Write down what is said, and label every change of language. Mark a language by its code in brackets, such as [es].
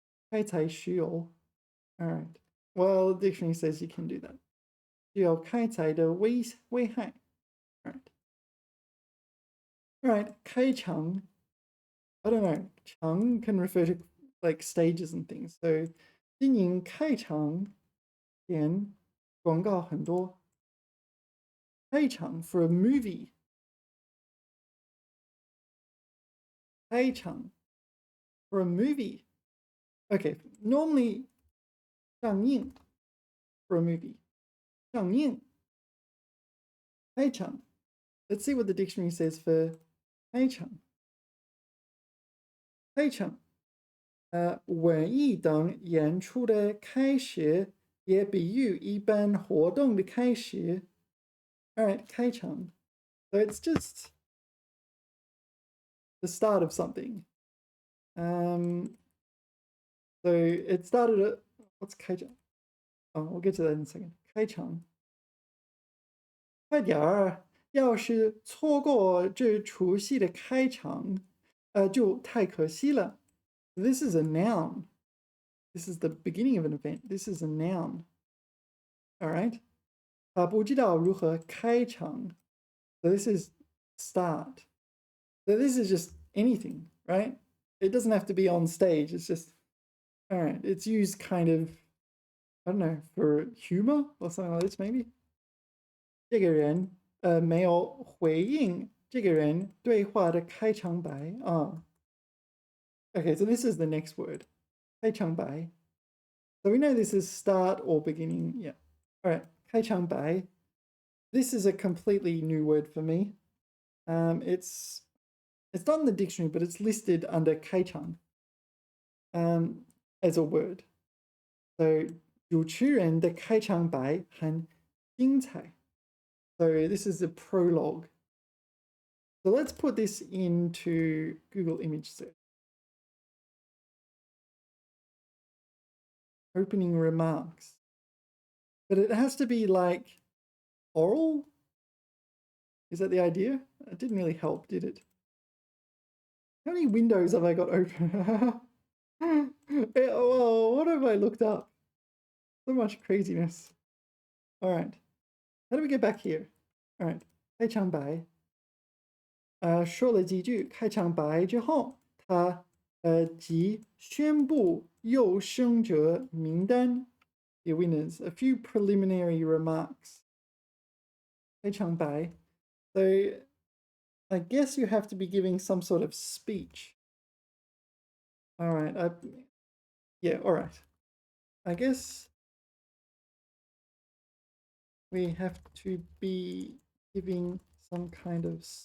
[zh] 开采石油. [en] All right. Well, the dictionary says you can do that. [zh] 具有开采的危害. [en] All right. All right. 开场.I don't know. 场 can refer to like stages and things. [zh] So 经营开场前广告很多. [en] 开场 for a movie. 开场 for a movie. Okay. Normally 上映 for a movie. [zh] 上映.开场. [en] Let's see what the dictionary says for 开场. [zh] 开场文艺等演出的开始，也比喻一般活动的开始。 [en] All right, 开场. So it's just the start of something. So it started at, what's 开场? Oh, we'll get to that in a second. [zh] 开场。快点儿，要是错过这出戏的开场，就太可惜了。 [en] This is a noun. This is the beginning of an event. This is a noun. All right. [zh] 不知道如何开场. [en] So this is start. So this is just anything, right? It doesn't have to be on stage. It's just, all right. It's used kind of, I don't know, for humor or something like this, maybe. [zh] 这个人没有回应这个人对话的开场白啊。 [en] Okay, so this is the next word. [zh] 开场白. [en] So we know this is start or beginning. Yeah. All right. 开场白. This is a completely new word for me. It's not in the dictionary, but it's listed under 开场 as a word. [zh] So 主持人的开场白很精彩. [en] So this is a prologue. So let's put this into Google image search. Opening remarks. But it has to be like oral? Is that the idea? It didn't really help, did it? How many windows have I got open? Oh, what have I looked up? So much craziness. All right. How do we get back here? All right. 开场白。 [zh] 说了几句开场白之后，他即宣布优胜者名单 [en] the winners. A few preliminary remarks. [zh] 开场白. [en] So I guess you have to be giving some sort of speech. All right. Yeah, all right. I guess we have to be giving some kind of.